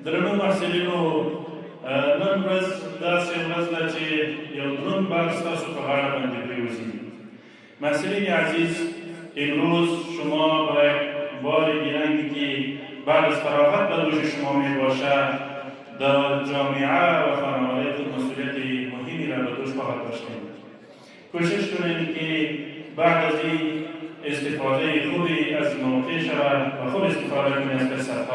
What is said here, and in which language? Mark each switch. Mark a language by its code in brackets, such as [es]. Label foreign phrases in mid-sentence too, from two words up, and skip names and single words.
[ps] درنو محصلینو نن ورځ داسې ورځ ده چې یو دروند بار ستاسو په غاړه باندې پرېوځي. [fa] محصلین عزیز، امروز شما باید بار گیرنگی که بعد از فراغت به دوش شما می باشد در جامعه و خانواده خود مسئولیت مهمی را به دوش خواهد داشتیم. کوشش کنیم که بعد از این استفاده خوبی از موقع شود و خوب استفاده کنیم از فرصت‌ها.